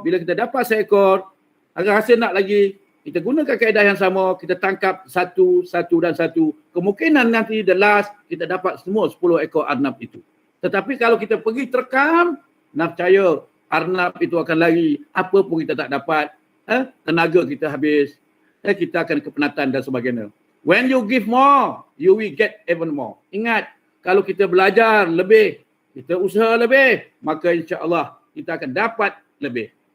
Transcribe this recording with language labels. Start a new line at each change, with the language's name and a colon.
Malay: Bila kita dapat seekor, agak rasa nak lagi, kita gunakan kaedah yang sama, kita tangkap satu dan satu. Kemungkinan nanti the last, kita dapat semua 10 ekor arnab itu. Tetapi kalau kita pergi terekam, nak percaya arnab itu akan lari, apa pun kita tak dapat, tenaga kita habis, kita akan kepenatan dan sebagainya.
English: When you give more, you will get even more.
Malay: Ingat, kalau kita belajar lebih, kita usaha lebih, maka insya-Allah kita akan dapat lebih.